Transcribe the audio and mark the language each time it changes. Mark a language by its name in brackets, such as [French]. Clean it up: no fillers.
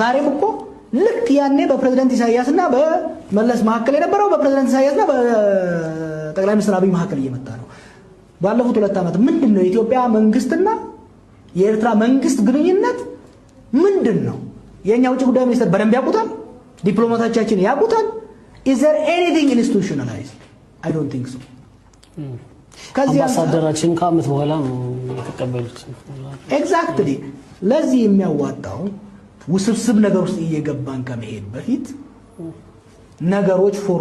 [Amharic] ዛሬም እኮ ልክ ያኔ በፕሬዝዳንት ኢሳያስና በመለስ መሐከል የነበረው በፕሬዝዳንት ኢሳያስና በጠቅላይ ሚኒስትር አብይ መሐከል እየመጣ ነው። ባለፉት 2 ዓመት ምንድነው የኢትዮጵያ መንግስትና የኤርትራ መንግስት ግንኙነት ምንድነው? የኛ ውጭ ጉዳይ ሚኒስትር በደንብ ያውቁታል? ዲፕሎማቶቻችን ያውቁታል? [English] Is there anything institutionalized? I don't think so. [Amharic] አምባሳደራችን ከአመት በኋላ ተቀበሉት። [English] Exactly. [Amharic] ለዚህ የሚያዋጣው ውስብስብ ነገር ውስጥ እየገባን ከመሄድ በፊት ነገሮች